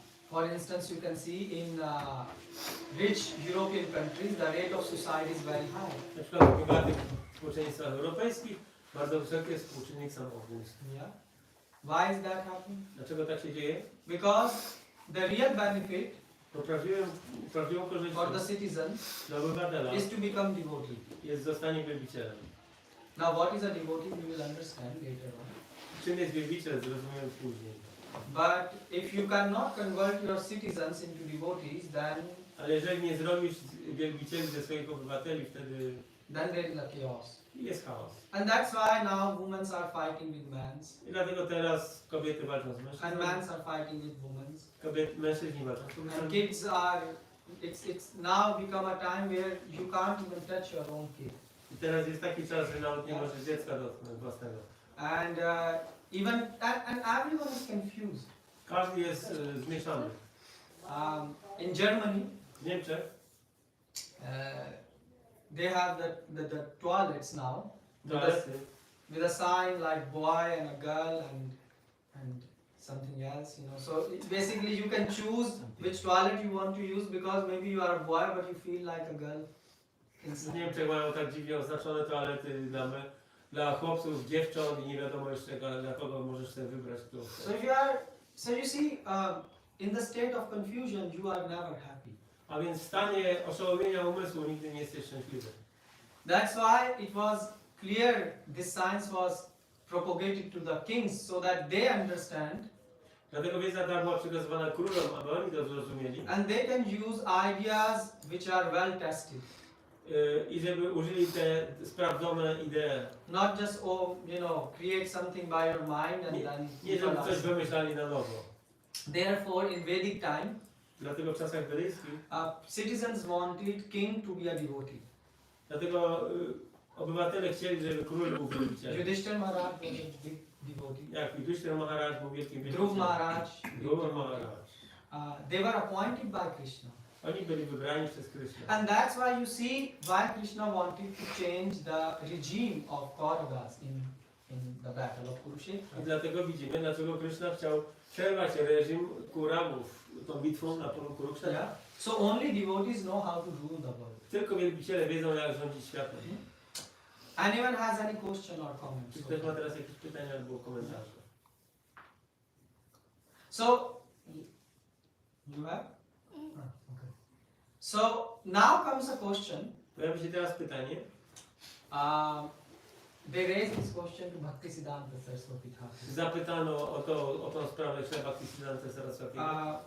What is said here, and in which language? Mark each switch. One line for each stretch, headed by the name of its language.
English: For instance, you can see in rich European countries, the rate of suicide is very high.
Polish: Na przykład w bogatych społeczeństwach europejskich bardzo wysoki jest współczynnik samobójstw.
English: Yeah. Why is that happening?
Polish: Dlaczego tak się dzieje?
English: Because the real benefit
Polish: Bo prawdziwą korzyścią
English: for the citizens
Polish: dla obywatela
English: is to become devotee.
Polish: jest zostanie wielbicielem.
English: Now what is a devotee we will understand later on.
Polish: Czym jest wielbiciel, zrozumiemy później.
English: But if you cannot convert your citizens into devotees, then
Polish: Ale jeżeli nie zrobisz wielbicieli ze swoich obywateli, wtedy
English: there is a chaos.
Polish: jest chaos.
English: And that's why now women are fighting with men,
Polish: I dlatego teraz kobiety walczą z
English: and
Polish: mężczyznami,
English: men are fighting with women.
Polish: mężczyźni walczą z
English: And
Polish: kobietami.
English: kids are, it's now become a time where you can't even touch your own kid.
Polish: I teraz jest taki czas, że nawet nie możesz dziecka dotknąć własnego.
English: And and everyone is confused.
Polish: Każdy jest zmieszany.
English: In Germany,
Polish: W Niemczech
English: they have the toilets now
Polish: toalety
English: with a sign like boy and a girl and something else, you know. So basically you can choose which toilet you want to use because maybe you are a boy but you feel like a girl
Polish: w
English: inside.
Polish: Niemczech mają tak dziwnie oznaczone toalety dla chłopców, dziewcząt i nie wiadomo jeszcze dla kogo możesz sobie wybrać, kto chce.
English: So you see, in the state of confusion, you are never happy.
Polish: A więc w stanie oszołomienia umysłu nigdy nie jesteś szczęśliwy.
English: That's why it was clear this science was propagated to the kings so that they understand
Polish: Dlatego wiedza ta była przekazywana królom, aby oni to zrozumieli
English: and they can use ideas which are well tested.
Polish: I żeby użyli te sprawdzone idee.
English: Not just, create something by your mind and then
Polish: Nie żeby coś wymyślali na nowo.
English: Therefore, in Vedic time,
Polish: Dlatego w czasach wedyjskich,
English: citizens wanted king to be a devotee.
Polish: dlatego obywatele chcieli, żeby król był wielbicielem.
English: Yudhishthira Maharaj was a big devotee.
Polish: Jak Yudhishthira Maharaj był wielkim
English: Dhruv
Polish: wielbicielem.
English: Maharaj. Dhruv Maharaj. They were appointed by Krishna.
Polish: Oni byli wybrani przez Krishna.
English: And that's why you see why Krishna wanted to change the regime of Kauravas in the battle of Kurukshetra.
Polish: I dlatego widzimy, dlaczego Krishna chciał przerwać reżim Kurawów tą bitwą na polu Kurukshetra.
English: Yeah. So only devotees know how to rule the world.
Polish: Tylko wielbiciele wiedzą, jak rządzić światem.
English: Anyone has any question or comment?
Polish: Czy ktoś ma teraz jakieś pytania albo komentarze?
English: So you have? Okay. So now comes a question.
Polish: Pojawi się teraz pytanie.
English: They raised this question to Bhaktisiddhanta Saraswati Thakur.
Polish: Zapytano o tą sprawę Śreba Bhaktisiddhanta Saraswatiego.